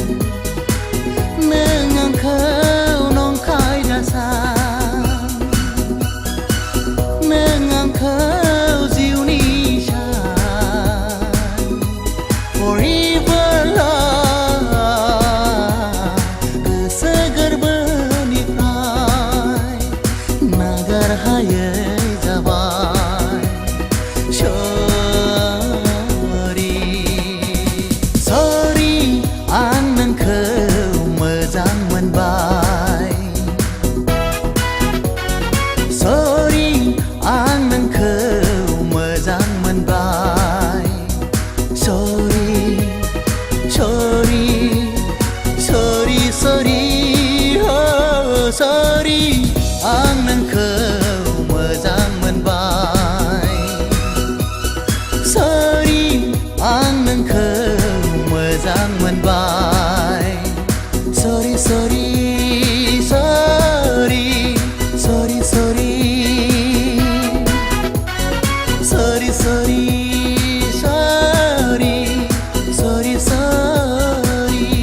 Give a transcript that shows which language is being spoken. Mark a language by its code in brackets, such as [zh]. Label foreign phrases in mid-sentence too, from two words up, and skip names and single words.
[brx] नों आंखौ नंखाय दासान नों आंखौ जिउनि सान [en] forever love [brx] गोसो गोरबोनिफ्राय नागार हायै जाबाय sorry आं नोंखौ मोजां मोनबाय sorry आं नोंखौ मोजां मोनबाय [en] sorry sorry sorry sorry oh sorry [brx] आं नोंखौ मोजां मोनबाय [en] sorry [brx] आं नोंखौ मोजां मोनबाय [en] sorry sorry sorry sorry sorry sorry sorry sorry sorry sorry